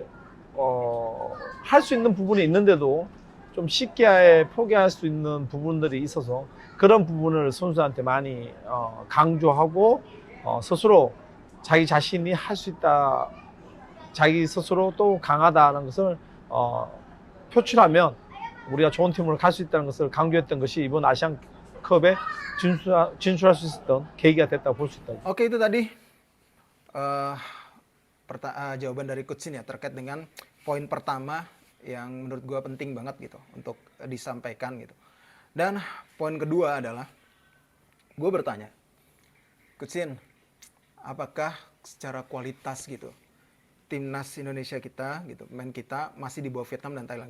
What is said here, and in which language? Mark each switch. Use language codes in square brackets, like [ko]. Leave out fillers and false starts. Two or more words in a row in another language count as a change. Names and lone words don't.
[ko] 할 수 있는 부분이 있는데도 좀 쉽게 포기할 수 있는 부분들이 있어서 그런 부분을 선수한테 많이 강조하고 스스로 자기 자신이 할 수 있다, 자기 스스로 또 강하다는 것을 표출하면 우리가 좋은 팀으로 갈 수 있다는 것을 강조했던 것이 이번 아시안컵에 진출할 수 있었던 계기가 됐다고 볼 수 있다. [id] Oke, itu tadi jawaban dari Coach Sin ya terkait dengan poin pertama yang menurut gue penting banget gitu untuk disampaikan gitu. Dan poin kedua adalah gue bertanya, Coach Sin, apakah secara kualitas gitu timnas Indonesia kita gitu, pemain kita masih di bawah Vietnam dan Thailand?